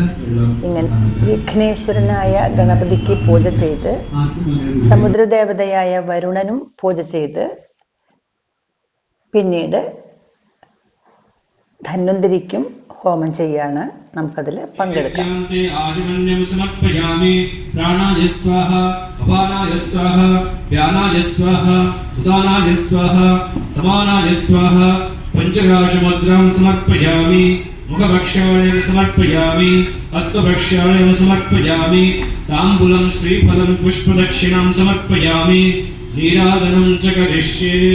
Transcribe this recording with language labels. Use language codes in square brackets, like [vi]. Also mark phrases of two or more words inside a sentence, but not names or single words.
[ml] ഇങ്ങനെ വിഘ്നേശ്വരനായ ഗണപതിക്ക് പൂജ ചെയ്ത് സമുദ്രദേവതയായ വരുണനും പൂജ ചെയ്ത് പിന്നീട് ധന്വന്തരിക്കും ഹോമം ചെയ്യാണ്. നമുക്കതിൽ പങ്കെടുക്കാം. [sa] आचमन्यं समर्पयामि प्राणाय स्वाहा अपानाय स्वाहा व्यानाय स्वाहा उदानाय स्वाहा समानाय स्वाहा पञ्चराशमुद्रां समर्पयामि मुखभक्षाणं समर्पयामि हस्तभक्षाणं समर्पयामि ताम्बूलं श्रीफलं पुष्पदक्षिणां समर्पयामि नीराजनं च करिष्ये.